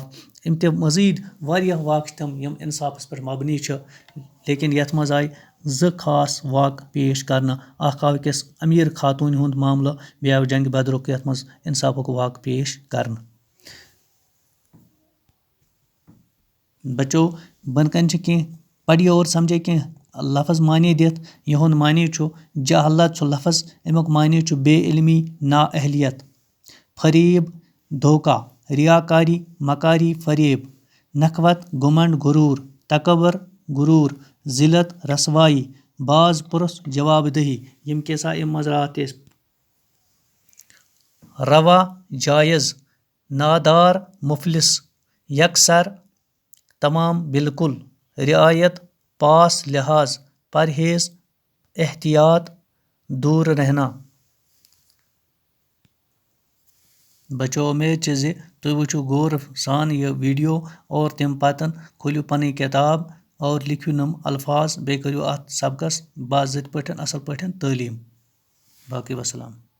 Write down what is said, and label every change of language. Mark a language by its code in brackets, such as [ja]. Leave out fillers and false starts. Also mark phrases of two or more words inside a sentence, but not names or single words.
[ks] اَمہِ تہِ مٔزیٖد واریاہ واقعہٕ چھِ تِم یِم انصافس پٮ۪ٹھ مبنی چھِ لیکن یتھ منٛز آیہِ زٕ خاص واقعہٕ پیش کرنہٕ. اکھ آو أکِس امیٖر خاتوٗنہِ ہُنٛد معاملہٕ بیٚیہِ آو جنگہِ بدرُک یتھ منٛز انصافُک واقعہٕ پیش کرنہٕ. بچو بۄنہٕ کَنہِ چھِ کینٛہہ [ur] پڑھیے اور سمجھے [ks] کینٛہہ لفظ معنی دِتھ. یِہُنٛد معنی چھُ جہالت چھُ لفظ امیُک معنی چھُ [ur] بے علمی نا اہلیت. فریب دھوکہ ریاکاری مکاری فریب نخوت گمنڈ غروٗر تکبر غروٗر ذلت رسوائی باز پرس جواب دہی. [ks] یِم کیٛاہ اَمہِ منٛز راتھ ٲسۍ [ur] روا جایز نادار مفلس یکسر تمام بالکل رعایت پاس لحاظ پرہیز احتیاط دور رہنا. [ks] بچو امید چھِ زِ تُہۍ وٕچھِو غور سان یہِ ویٖڈیو اور تمہِ پتہٕ کھوٗلِو پنٕنۍ کِتاب اور لیکھِو یِم الفاظ بیٚیہِ کٔرِو اتھ سبقس باضٲبطہٕ پٲٹھۍ اصل پٲٹھۍ تعلیٖم. باقٕے وسلام.